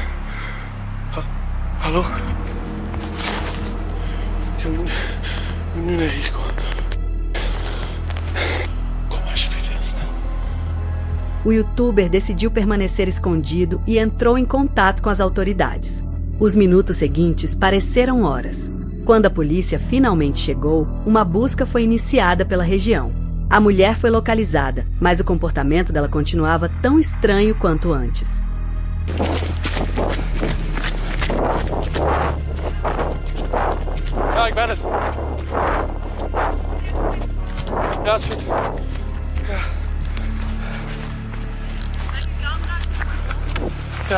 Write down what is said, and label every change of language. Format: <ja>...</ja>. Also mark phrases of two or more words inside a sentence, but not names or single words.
<nl>Hallo?</nl> <pt>Eu não é rico.</pt> <nl>Como alsjeblieft, snel.</nl> <pt>O youtuber decidiu permanecer escondido e entrou em contato com as autoridades. Os minutos seguintes pareceram horas. Quando a polícia finalmente chegou, uma busca foi iniciada pela região. A mulher foi localizada, mas o comportamento dela continuava tão estranho quanto antes.</pt> <nl>Ja, ik ben het. Ja, is goed. Ja. Ja.</nl>